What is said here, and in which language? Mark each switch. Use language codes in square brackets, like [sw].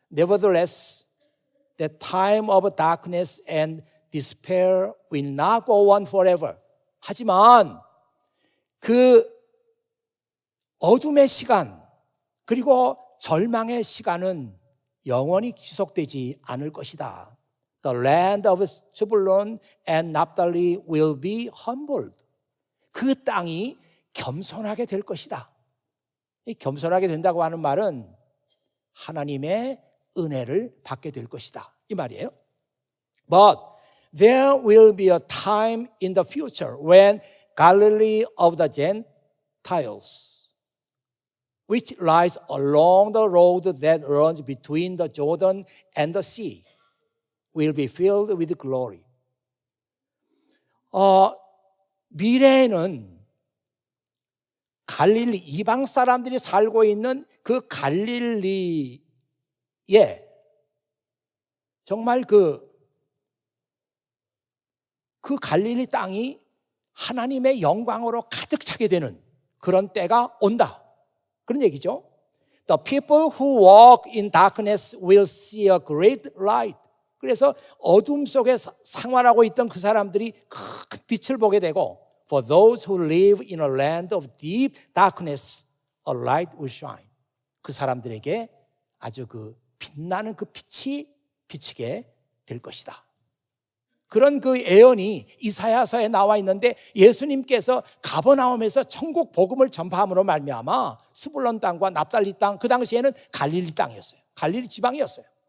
[en] Nevertheless, the time of darkness and despair will not go on forever. [ko] 하지만 그 어둠의 시간 그리고 절망의 시간은 영원히 지속되지 않을 것이다. [en] The land of Zebulun and Naphtali will be humbled. [ko] 그 땅이 겸손하게 될 것이다. 이 겸손하게 된다고 하는 말은 하나님의 은혜를 받게 될 것이다, 이 말이에요. [en] But there will be a time in the future when Galilee of the Gentiles, which lies along the road that runs between the Jordan and the sea, will be filled with glory. [ko] 미래에는 갈릴리, 이방 사람들이 살고 있는 그 갈릴리에 정말 그 갈릴리 땅이 하나님의 영광으로 가득 차게 되는 그런 때가 온다, 그런 얘기죠. [en] The people who walk in darkness will see a great light. [ko] 그래서 어둠 속에 생활하고 있던 그 사람들이 큰 빛을 보게 되고, [en] For those who live in a land of deep darkness, a light will shine. [ko] 그 사람들에게 아주 그 빛나는 그 빛이 비치게 될 것이다. 그런 그 예언이 이사야서에 나와 있는데, 예수님께서 가버나움에서 천국 복음을 전파함으로 말미암아 스불론 땅과 납달리 땅, 그 당시에는 갈릴리 땅이었어요. 갈릴리 지방이었어요.